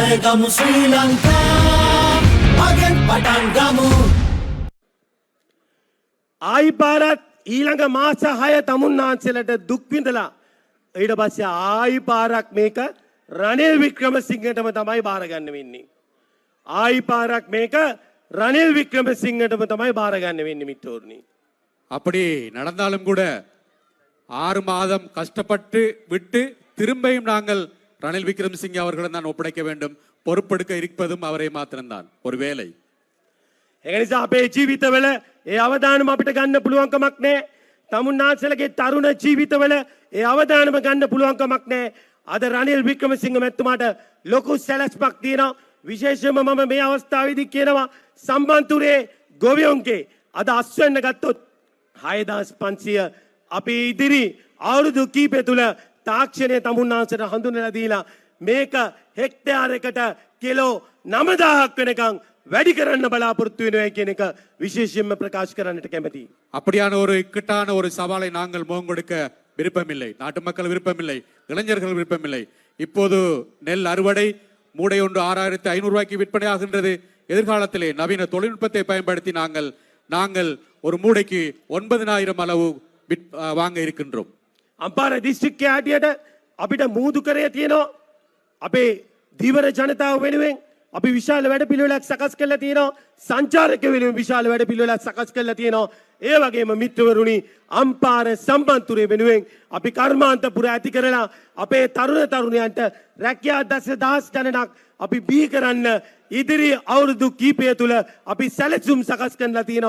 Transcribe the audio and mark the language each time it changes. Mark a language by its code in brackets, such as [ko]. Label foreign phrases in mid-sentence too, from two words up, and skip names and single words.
[si] ගමු ශ්‍රී ලංකා මගෙන් පටන් ගමු ආයි පාරත් ඊළඟ මාස 6 තමුන්නාන්සලට දුක් විඳලා ඊට පස්සේ ආයි පාරක් මේක රනිල් වික්‍රමසිංහටම තමයි බාරගන්න වෙන්නේ. ආයි පාරක් මේක ரணில் விக்ரமசிங்கටම තමයි බාරගන්න වෙන්නේ මිත්‍රෝනි. [ta] அப்படி நடந்தாலும் கூட 6 மாதம் கஷ்டப்பட்டு விட்டு திரும்பியும் நாங்கள் ரணில் விக்ரமசிங்கே அவர்களிடம் தான் ஒப்படைக்க வேண்டும். பொறுப்பெடுக்க இருப்பதும் அவரை மாத்திரம்தான். ஒரு வேலை. [si] ඒ නිසා අපේ ජීවිතවල ඒ අවදානම අපිට ගන්න පුළුවන් කමක් නැහැ. තමුන්නාන්සලගේ තරුණ ජීවිතවල ඒ අවදානම ගන්න පුළුවන් කමක් නැහැ. අද රනිල් වික්‍රමසිංහ මැතිතුමාට ලොකු සැලැස්මක් තියෙනවා. විශේෂයෙන්ම මම මේ අවස්ථාවේදී කියනවා සම්බන්තුරේ ගොවියොන්ගේ අද අස්වෙන්න ගත්තොත් 6500 අපි ඉදිරි අවුරුදු කීපය තුල තාක්ෂණයේ තමුන්නාන්සට හඳුන්වලා දීලා මේක හෙක්ටයාරයකට කිලෝ 9000ක් වෙනකන් වැඩි කරන්න බලාපොරොත්තු වෙනවා කියන එක විශේෂයෙන්ම ප්‍රකාශ කරන්නට කැමතියි. [ta] அப்படியான ஒரு இக்கட்டான ஒரு சவாலை நாங்கள் முகங்கொடுக்க விருப்பமில்லை. நாட்டு மக்கள் விருப்பமில்லை, இளைஞர்கள் விருப்பமில்லை. இப்போது நெல் அறுவடை மூடை ஒன்று 6500 ரூபாய்க்கு விற்பனை ஆகின்றது. எதிர்காலத்திலே நவீன தொழில்நுட்பத்தை பயன்படுத்தி நாங்கள் ஒரு மூடைக்கு 9000 அளவு வாங்க இருக்கின்றோம். [si] අම්පාර දිස්ත්‍රික්කයේ හැටියට අපිට මූදු කරේ තියෙනවා. අපේ දීවර ජනතාව වෙනුවෙන් අපි විශාල වැඩපිළිවෙලක් සකස් කරලා තියෙනවා. සංචාරක වෙනුවෙන් විශාල වැඩපිළිවෙලක් සකස් කරලා තියෙනවා. ඒ වගේම මිත්‍රවරුනි අම්පාර සම්බන්තුරේ වෙනුවෙන් අපි කර්මාන්තපුර ඇති කරලා අපේ තරුණ තරුණියන්ට රැකියා දහස් ගණනක් අපි බිහි කරන්න ඉදිරි අවුරුදු කීපය තුල අපි සැලසුම් සකස් කරලා තියෙනවා.